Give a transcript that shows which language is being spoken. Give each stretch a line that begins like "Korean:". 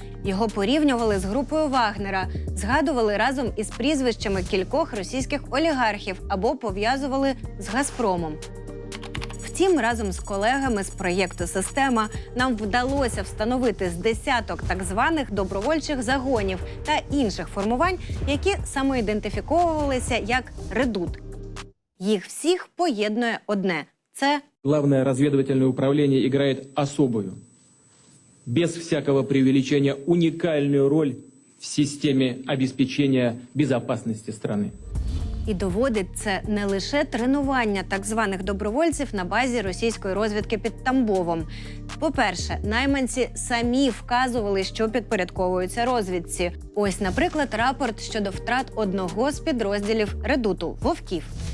Ukrainian: Його порівнювали з групою Вагнера, згадували разом із прізвищами кількох російських олігархів або пов'язували з Газпромом. Втім, разом з колегами з проєкту «Система» нам вдалося встановити з десяток так званих добровольчих загонів та інших формувань, які самоідентифіковувалися як «Редут». Їх всіх поєднує одне – це
Russian: Главное разведывательное управление играет особую, без всякого преувеличения, уникальную роль в системе обеспечения безопасности страны.
Ukrainian: І доводить це не лише тренування так званих добровольців на базі російської розвідки під Тамбовом. По-перше, найманці самі вказували, що підпорядковуються розвідці. Ось, наприклад, рапорт щодо втрат одного з підрозділів «Редуту» – «Вовків».